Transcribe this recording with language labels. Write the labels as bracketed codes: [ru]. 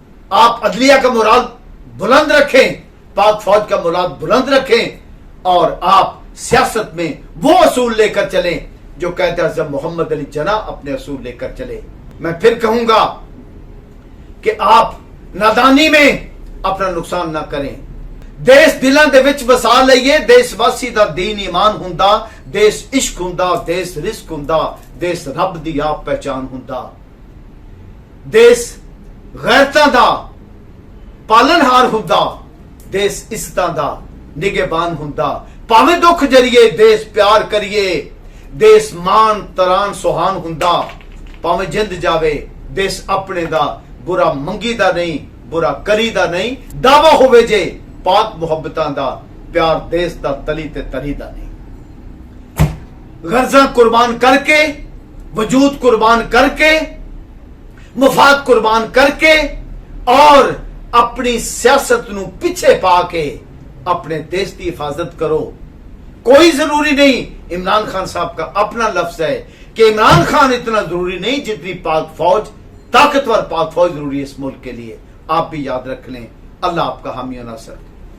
[ur] آپ عدلیہ کا مورال بلند رکھیں, پاک فوج کا مورال بلند رکھیں, اور آپ سیاست میں وہ اصول لے کر چلیں جو قائد اعظم محمد علی جناح اپنے اصول لے کر چلے. میں پھر کہوں گا کہ آپ نادانی میں اپنا نقصان نہ کریں. [pa] دیس دلاں دے وچ بسا لئیے, دیس واسی دا دین ایمان ہوندا, دیس عشق ہوندا, دیس رزق ہوندا, دیس رب دی آپ پہچان ہوندا, دیس غیرتاں دا پالنہار ہوندا, دیس عزتاں دا نگہبان ہوندا. پاویں دکھ جریے دیس پیار کریے, دیس مان تران سہان ہوندا. پاویں جند جاوے دیس اپنے دا برا منگی دا نہیں, برا کری دا نہیں. دعویٰ ہوئے جے پاک محبتاں دا, پیار دیس دا تلی تے تری دا نہیں. [ur] غرضاں قربان کر کے, وجود قربان کر کے, مفاد قربان کر کے, اور اپنی سیاست نو پیچھے پا کے اپنے دیس کی حفاظت کرو. کوئی ضروری نہیں عمران خان صاحب کا اپنا لفظ ہے کہ عمران خان اتنا ضروری نہیں جتنی پاک فوج, طاقتور پاک فوج ضروری ہے اس ملک کے لیے. آپ بھی یاد رکھ لیں. اللہ آپ کا حامی و ناصر.